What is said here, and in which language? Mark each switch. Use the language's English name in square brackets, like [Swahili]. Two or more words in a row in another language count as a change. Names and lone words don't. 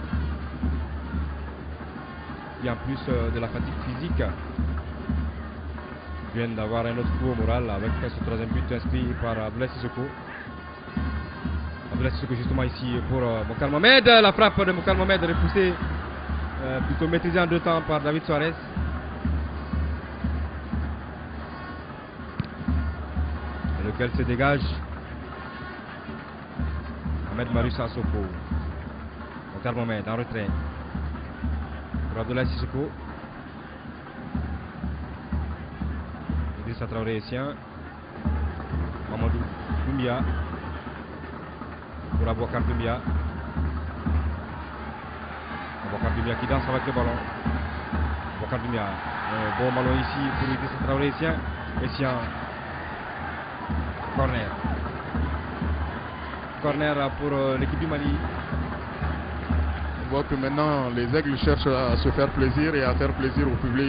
[French] Et en plus de la fatigue physique, viennent d'avoir un autre coup au moral avec ce troisième but inscrit par Abdoulaye Sissoko. Abdoulaye Sissoko justement ici pour Mokhtar Mohamed. La frappe de Mokhtar Mohamed repoussée, plutôt maîtrisée en 2 temps par David Suarez. Lequel se dégage. Ahmed Maroussa Soko. Mokhtar Mohamed en retrait. Pour Abdoulaye Sissoko. Idrissa Traoré sien. Mamadou Doumbia. Pour Aboubacar Doumbia. Aboubacar Doumbia qui danse avec le ballon. Aboubacar Doumbia. Bon ballon ici pour Idrissa Traoré sien. Essien. Corner. Corner pour l'équipe du Mali. On voit que maintenant les Aigles cherchent à se faire plaisir et à faire plaisir au public.